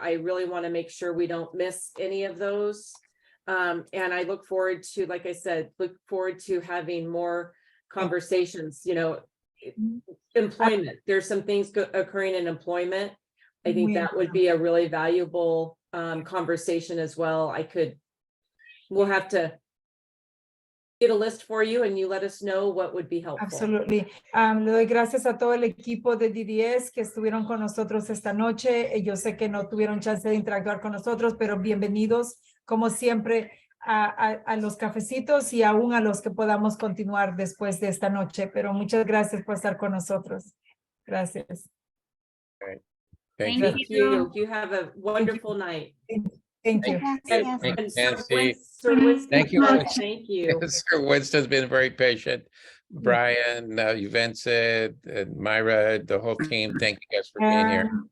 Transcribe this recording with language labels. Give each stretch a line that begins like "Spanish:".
English: I really want to make sure we don't miss any of those. And I look forward to, like I said, having more conversations, employment. There's some things occurring in employment. I think that would be a really valuable conversation as well. We'll have to get a list for you and you let us know what would be helpful. Absolutely.
Spanish: Le doy gracias a todo el equipo de DDS que estuvieron con nosotros esta noche. Yo sé que no tuvieron chance de interactuar con nosotros, pero bienvenidos, como siempre, a los cafecitos y aún a los que podamos continuar después de esta noche. Pero muchas gracias por estar con nosotros. Gracias.
English: Great. Thank Thank you. you. You have a wonderful night. Thank you.
Spanish: Gracias.
English: Nancy. Sir Winston, Thank you. Thank you. Sir Winston's been very patient. Brian, Vincent, and Myra, the whole team, thank you guys for being here.